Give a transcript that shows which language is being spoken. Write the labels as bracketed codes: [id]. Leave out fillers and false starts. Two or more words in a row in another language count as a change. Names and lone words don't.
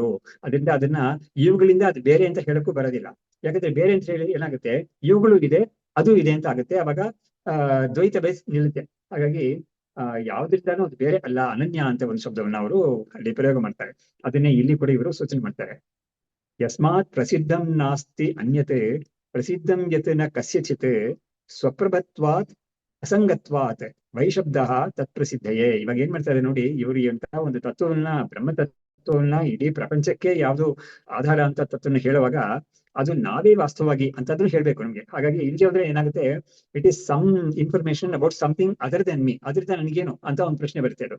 [kn] ಅದರಿಂದ ಅದನ್ನ ಇವುಗಳಿಂದ ಅದು ಬೇರೆ ಅಂತ ಹೇಳಕ್ಕೂ ಬರೋದಿಲ್ಲ. ಯಾಕಂದ್ರೆ ಬೇರೆ ಅಂತ ಹೇಳಿ ಏನಾಗುತ್ತೆ, ಇವುಗಳು ಇದೆ, ಅದು ಇದೆ ಅಂತ ಆಗುತ್ತೆ. ಅವಾಗ ದ್ವೈತ ಬೇಸ್ ನಿಲ್ಲುತ್ತೆ. ಹಾಗಾಗಿ ಯಾವುದರಿಂದಾನು ಅದು ಬೇರೆ ಅಲ್ಲ, ಅನನ್ಯ ಅಂತ ಒಂದು ಶಬ್ದವನ್ನ ಅವರು ಅಲ್ಲಿ ಪ್ರಯೋಗ ಮಾಡ್ತಾರೆ. ಅದನ್ನೇ ಇಲ್ಲಿ ಕೂಡ ಇವರು ಸೂಚನೆ ಮಾಡ್ತಾರೆ. [sa] ಯಸ್ಮಾತ್ ಪ್ರಸಿದ್ಧಂ ನಾಸ್ತಿ ಅನ್ಯತೆ ಪ್ರಸಿದ್ಧಂ ಯತ್ ನ ಕಸ್ಯಚಿತ್ ಸ್ವಪ್ರಭತ್ವಾತ್ ಅಸಂಗತ್ವಾತ್ ವೈಶಬ್ದ ತತ್ಪ್ರಸಿದ್ಧಯೇ. [kn] ಇವಾಗ ಏನ್ ಮಾಡ್ತಾರೆ ನೋಡಿ, ಇವರು ಎಂತಹ ಒಂದು ತತ್ವವನ್ನ, ಬ್ರಹ್ಮ ತತ್ವವನ್ನ ಇಡೀ ಪ್ರಪಂಚಕ್ಕೆ ಯಾವುದು ಆಧಾರ ಅಂತ ತತ್ವನ ಹೇಳುವಾಗ ಅದು ನಾವೇ ವಾಸ್ತವವಾಗಿ ಅಂತಂದ್ರೆ ಹೇಳ್ಬೇಕು ನಮ್ಗೆ. ಹಾಗಾಗಿ ಇಲ್ಲಿ ಹೋದ್ರೆ ಏನಾಗುತ್ತೆ, [en] it is some information about something other than me, [kn] ಅದರಿಂದ ನನಗೇನು ಅಂತ ಒಂದು ಪ್ರಶ್ನೆ ಬರುತ್ತೆ ಅದು.